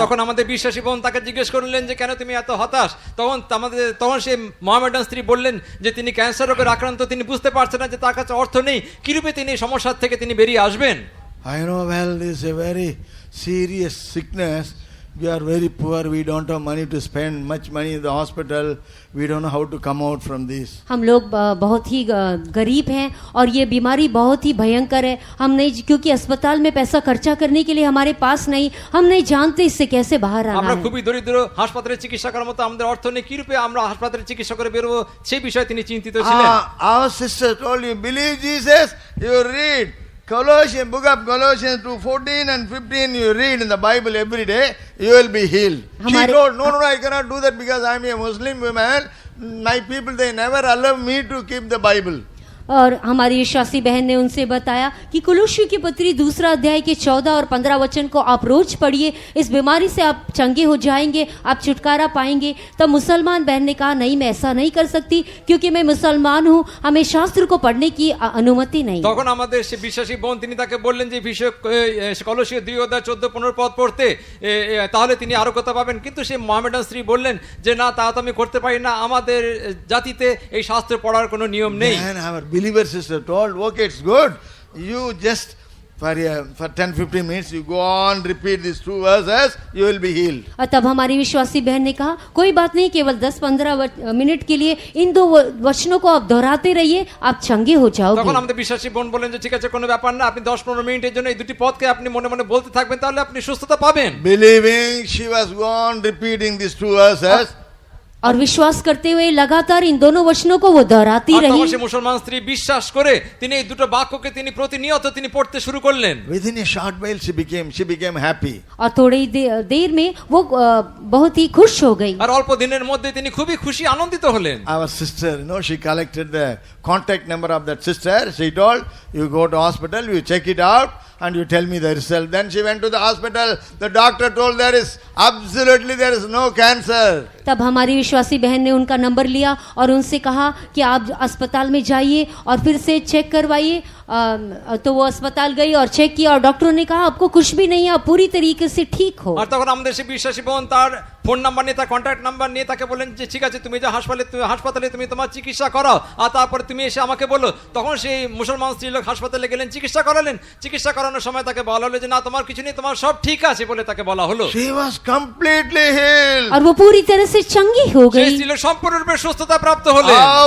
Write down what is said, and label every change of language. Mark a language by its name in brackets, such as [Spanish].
[Bangla] তখন আমাদের বিশ্বাসী বোন তাকে জিজ্ঞেস করলেন যে কেন তুমি এত হতাশ। তখন সেই মোহামেডান স্ত্রী বললেন যে তিনি ক্যান্সার রোগে আক্রান্ত, তিনি বুঝতে পারছেন না যে তার কাছে অর্থ নেই, কিরূপে তিনি সমস্যা থেকে তিনি বেরিয়ে আসবেন। [English] I know well this is a very serious sickness. We are very poor. We don't have money to spend much money in the hospital. We don't know how to come out from this. [Hindi] हम लोग बहुत ही गरीब हैं और ये बीमारी बहुत ही भयंकर है। हम नहीं, क्योंकि अस्पताल में पैसा खर्चा करने के लिए हमारे पास नहीं, हम नहीं जानते इससे कैसे बाहर आना [Bangla] আমরা [Hindi] है। [Bangla] খুবই দরিদ্র, হাসপাতালে চিকিৎসা করার মতো আমাদের অর্থ নেই, কি রূপে আমরা হাসপাতালে চিকিৎসা করে বেরোবো সেই বিষয়ে তিনি চিন্তিত ছিলেন। [English] Our sister told you, believe Jesus, you read Colossians, book of Colossians 2:14 and 15, you read in the Bible every day, you will be healed. She told, no, I cannot do that because I am a Muslim woman. My people, they never allow me to keep the Bible. [Hindi] और हमारी विश्वासी बहन ने उनसे बताया कि कुलुस्सी की पत्री 2 अध्याय के 14 और 15 वचन को आप रोज पढ़िए, इस बीमारी से आप चंगे हो जाएंगे, आप छुटकारा पाएंगे। तब मुसलमान बहन ने कहा, नहीं, मैं ऐसा नहीं कर सकती क्योंकि मैं मुसलमान हूँ, हमें शास्त्र को पढ़ने की अनुमति नहीं। [Bangla] তখন আমাদের সে বিশ্বাসী বোন তিনি তাকে বললেন যে বিষয় কলোসীয় 2 অধ্যায় 14-15 পদ পড়তে, তাহলে তিনি আরোগ্যতা পাবেন। কিন্তু সে মুহাম্মাদান স্ত্রী বললেন যে না, তা তো আমি করতে পারি না, আমাদের জাতিতে এই শাস্ত্র পড়ার কোনো নিয়ম নেই। [English] Believer sister told, okay, it's good. You just for 10-15 minutes you go on, repeat these 2 verses, you will be healed. [Hindi] तब हमारी विश्वासी बहन ने कहा, कोई बात नहीं, केवल 10-15 मिनट के लिए इन 2 वचनों को आप दोहराते रहिए, आप चंगे हो जाओगे। [Bangla] তখন আমাদের বিশ্বাসী বোন বলেন যে ঠিক আছে, কোনো ব্যাপার না, আপনি 10-15 মিনিটের জন্য এই দুটি পদকে আপনি মনে মনে বলতে থাকবেন, তাহলে আপনি সুস্থতা পাবেন। [English] Believing, she was gone repeating these 2 verses. [Hindi] और विश्वास करते हुए लगातार इन दोनों वचनों को वो दोहराती [Bangla] আর তখন [Hindi] रही। [Bangla] সে মুসলমান স্ত্রী বিশ্বাস করে তিনি এই দুটো বাক্যকে তিনি প্রতিনিয়ত তিনি পড়তে শুরু করলেন। [English] Within a short while she became happy. [Hindi] और थोड़ी देर में वो बहुत ही खुश हो गई। [Bangla] আর অল্প দিনের মধ্যে তিনি খুবই খুশি আনন্দিত হলেন। [English] Our sister, she collected the contact number of that sister. She told, you go to hospital, you check it out and you tell me the result. Then she went to the hospital. The doctor told there is no cancer. [Hindi] तब हमारी विश्वासी बहन ने उनका number लिया और उनसे कहा कि आप अस्पताल में जाइए और फिर से चेक करवाइए। तो वो अस्पताल गई और चेक किया और डॉक्टरों ने कहा आपको कुछ भी नहीं है, आप पूरी तरीके से ठीक हो। [Bangla] আর তখন আমাদের সে বিশ্বাসী বোন তার ফোন নাম্বার নিয়ে, তার কন্ট্যাক্ট নাম্বার নিয়ে তাকে বলেন যে ঠিক আছে, তুমি যে হাসপাতালে তুমি তোমার চিকিৎসা করো আর তারপরে তুমি এসে আমাকে বলো। তখন সেই মুসলমান স্ত্রীলোক হাসপাতালে গেলেন, চিকিৎসা করালেন। চিকিৎসা করানোর সময় তাকে বলা হলো যে না, তোমার কিছু নেই, তোমার সব ঠিক আছে বলে তাকে বলা হলো। [English] She was completely healed. [Hindi] और वो पूरी तरह से चंगी हो [Bangla] সেই [Hindi] गई। [Bangla] স্ত্রীলোক সম্পূর্ণরূপে সুস্থতা প্রাপ্ত হলেন।